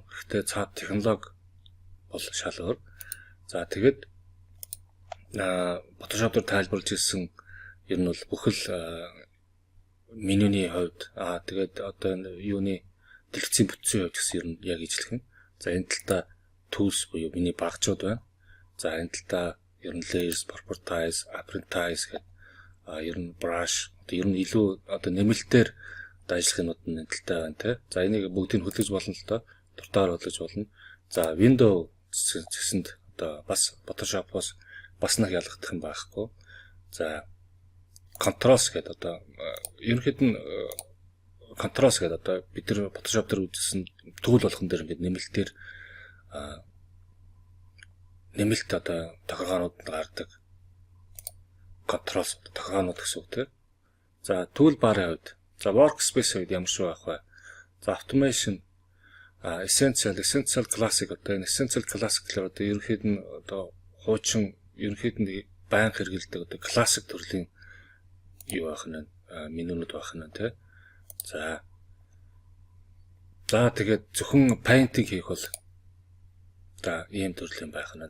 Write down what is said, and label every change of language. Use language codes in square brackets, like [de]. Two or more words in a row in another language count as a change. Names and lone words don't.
[mn] Гэхдээ цаад технологи бол шал өөр. За, тэгээд Photoshop дээр тайлбарлаж ирсэн ер нь бол бүхэл менюний хувьд тэгээд одоо юуны дэлгэцийн бүтцийн хувьд гэсэн ер нь яг ижлэх нь. За, энэ талдаа tools буюу миний багцууд байна. За, энэ талдаа ер нь [en] layers, properties, apprentice [mn] гэдэг ер нь brush ер нь илүү одоо нэмэлтээр ажиллах юмуд нь энэ талтай байна те. За, энийг бүгдийг хөдлөж болно л доо. Дуртаар хөдлөж болно. За, window гэсэнд одоо бас Photoshop-ос бас нэг ялгагдах юм байхгүй. За, controls гэдэг одоо ерөнхийдөө controls гэдэг одоо бид нар Photoshop дээр үзсэн tool болгон дээр ингээд нэмэлт одоо тохиргоонууд гардаг. Controls тохиргоонууд гэсэн үг те. За, toolbar-ын хувьд за, workspace-ийн хувьд ямар шиг байх вэ? За, [en] automation, essential, classic [mn] одоо энэ [en] essential classic [mn] гэхээр одоо ерөнхийдөө одоо хуучин ерөнхийдөө байнга хэрэгэлдэг одоо classic төрлийн юу байх нь менюнууд байх нь тий. За, тэгээд зөвхөн painting хийх бол одоо ийм төрлийн байх нь.